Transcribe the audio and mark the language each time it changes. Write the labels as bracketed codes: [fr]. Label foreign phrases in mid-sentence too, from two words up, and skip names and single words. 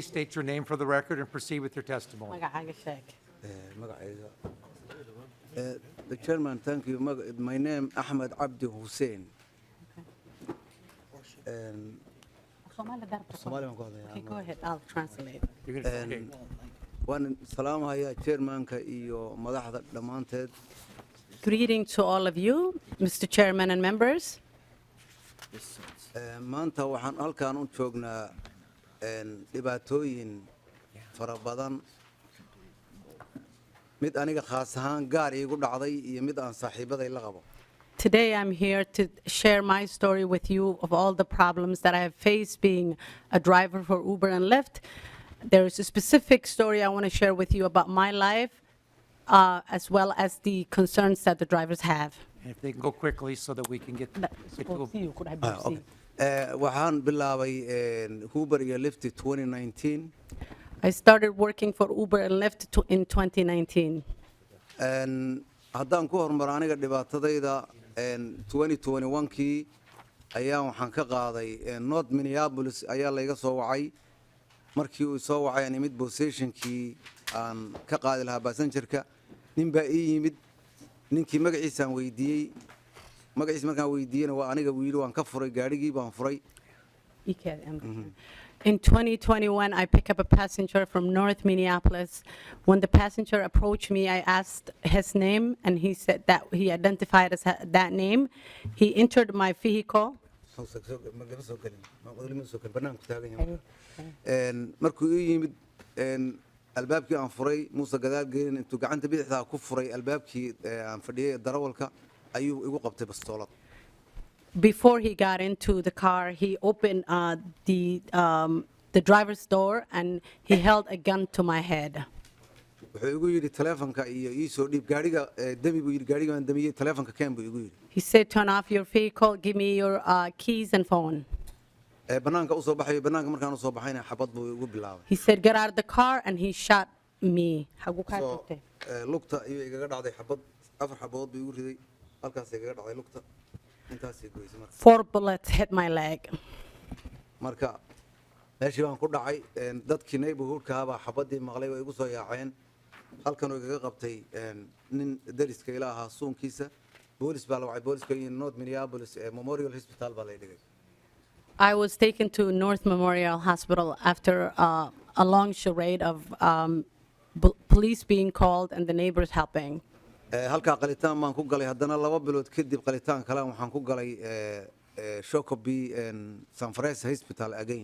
[en] State your name for the record and proceed with your testimony. The chairman, thank you. My name Ahmed Abdi Hussein. Okay, go ahead. I'll translate. [so] waan salaamahayaa chairmanka iyo madaxda dhammaanteed. [en] Greeting to all of you, Mr. Chairman and members. [so] Maanta waxaan halkaan u joognaa dhibaatooyin fara badan, mid aniga khaas ahaan gaar iigu dhacday iyo mid aan saaxiibaday la qabo. [en] Today I'm here to share my story with you of all the problems that I have faced being a driver for Uber and Lyft. There is a specific story I want to share with you about my life, as well as the concerns that the drivers have. And if they can go quickly so that we can get to [so] Waxaan bilaabay Uber iyo Lyft 2019. [en] I started working for Uber and Lyft in 2019. [so] Haddaan ku hormaro aniga dhibaatadayda 2021kii ayaan waxaan ka qaaday North Minneapolis ayaa layga soo wacay. markii uu soo wacay aan imid positionkii aan ka qaadi lahaa passengerka nin baa ii yimid ninkii magaciisaan weydiiyey magaciis markaan weydiiyeyna waa aniga wiili waan ka furay gaadhigii baan furay [en] In 2021, I picked up a passenger from North Minneapolis. When the passenger approached me, I asked his name, and he said that he identified as that name. He entered my vehicle. [so] markuu ii yimid albaabkii aan furay muuse gadaal gelin intuu gacanta bidixdaa ku furay albaabkii aan fadhiyay darawalka ayuu igu qabtay bastoolad [en] Before he got into the car, he opened the driver's door and he held a gun to my head. [so] wuxuu igu yidhi taleefanka iyo ii soo dhiib gaadhiga demi buu yidhi gaadhiga aan damiyey taleefanka keen buu igu yidhi [en] He said, turn off your vehicle, give me your keys and phone. [so] bannaanka u soo baxayo bannaanka markaan u soo baxayna xabad buu igu bilaabay [en] He said, get out of the car, and he shot me. [so] lugta ayuu igaga dhacday xabad 4 xabadood buu igu riday halkaas igaga dhacday lugta intaasay goysay marka [en] 4 bullets hit my leg. [so] marka meeshii baan ku dhacay dadkii neighborhoodka ahaa baa xabaddii maqlay way igu soo yaaceen halkan uu igaga qabtay nin dariska ila ahaa suunkiisa boolis baa la wacay booliska iyo North Minneapolis Memorial Hospital baa la dhigay [en] I was taken to North Memorial Hospital after a long charade of police being called and the neighbors helping. [so] halkaa qalitaan baan ku galay haddana 2 bilood kadib qalitaan kale waxaan ku galay Shockley San Francisco Hospital again.